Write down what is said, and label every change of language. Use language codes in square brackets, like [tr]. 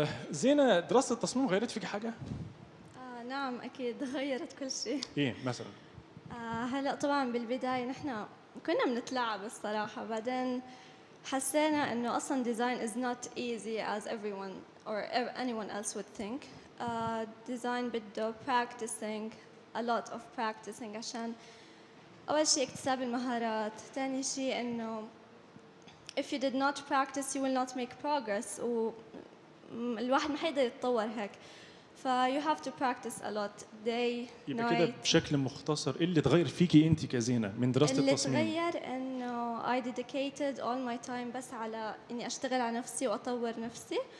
[ar] زينه، دراسه التصميم غيرت فيك حاجه؟ نعم اكيد غيرت كل شيء. ايه مثلا؟ هلا طبعا بالبدايه نحن كنا بنتلعب الصراحه، بعدين حسينا انه اصلا [en] design is not easy as everyone or anyone else would think. design بده practicing, a lot of practicing، [ar] عشان اول شيء اكتساب المهارات، ثاني شيء انه [en] if you did not practice you will not make progress، [ar] والواحد ما حيقدر يتطور هيك. [en] ف you have to practice a lot day [ar] يبقى [en] night. [ar] كده بشكل مختصر ايه اللي اتغير فيكي انت كزينه من دراسه التصميم؟ اللي تغير انه [en] I dedicated all my time [ar] بس على اني اشتغل على نفسي واطور نفسي